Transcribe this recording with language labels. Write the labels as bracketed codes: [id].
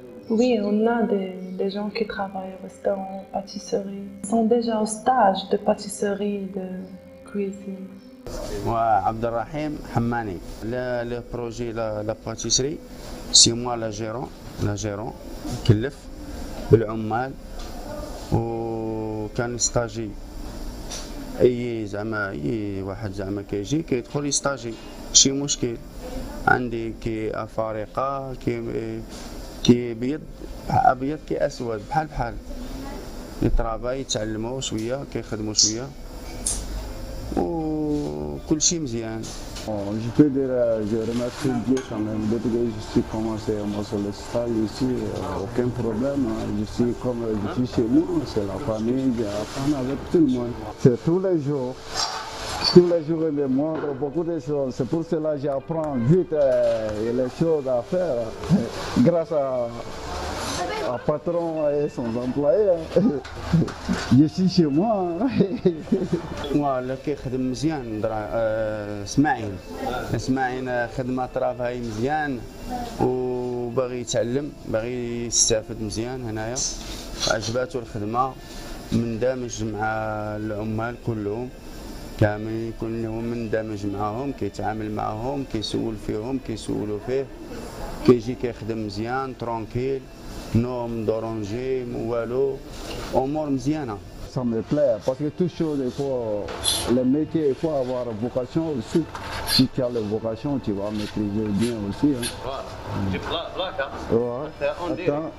[fr] Oui, on a des gens qui travaillent au restaurant, pâtisserie. Ils sont déjà au stage de pâtisserie, de cuisine. Moi, Abdelrahim Hammani. Le projet, la pâtisserie, c'est moi le gérant, [ar] كلف بالعمال كان ستاجي اي زعما اي واحد زعما كيجي كيدخل يستاجي ماشي مشكل. عندي كي افارقه كي بيض ابيض كي اسود بحال يترافاي يتعلموا شويه كيخدموا شويه وكل شيء مزيان. [fr] Je peux dire, je remercie Dieu quand même. Depuis que je suis commencé sur le stage ici, aucun problème. Je suis comme je suis chez nous, c'est la famille, j'apprends avec tout le monde. C'est tous les jours il me montre beaucoup de choses. C'est pour cela que j'apprends vite les choses à faire grâce à patron et son employé. Je suis chez moi. [ar] ولا كيخدم مزيان اسماعيل خدمه ترافاي مزيان وباغي يتعلم باغي يستافد مزيان هنايا. عجباتو الخدمه مندمج مع العمال كلهم كامل كلهم مندمج معاهم كيتعامل معاهم كيسول فيهم كيسولوا فيه كيجي كيخدم مزيان ترونكيل نوم دورونجي والو امور مزيانه. [fr] Ça me plaît parce que toute chose, le métier, il faut avoir vocation aussi. Si tu as la vocation, tu vas maîtriser bien aussi. Hein.